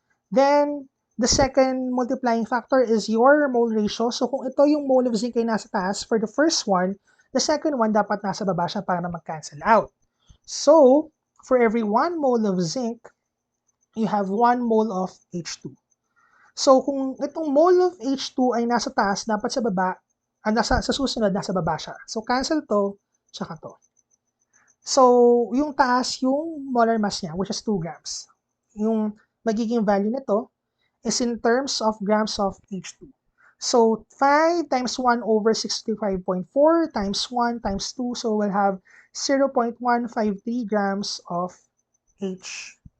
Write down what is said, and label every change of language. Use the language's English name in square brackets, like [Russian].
[English] Then the second multiplying factor is your mole ratio. [Filipino] So kung ito yung mole of zinc ay nasa taas [English] for the first one, the second one [Filipino] dapat nasa baba siya para na mag-cancel out. [English] So for every 1 mole of zinc, you have 1 mole of H2. [Filipino] So kung itong mole of H2 ay nasa taas, dapat sa baba, sa susunod nasa baba siya. So cancel to, tsaka to. So yung taas yung molar mass niya, which is 2 grams. [English] Yung magiging value nito is in terms of grams of H2. So 5 times 1 over 65.4 times 1 times 2, so we'll have 0.153 grams of H2.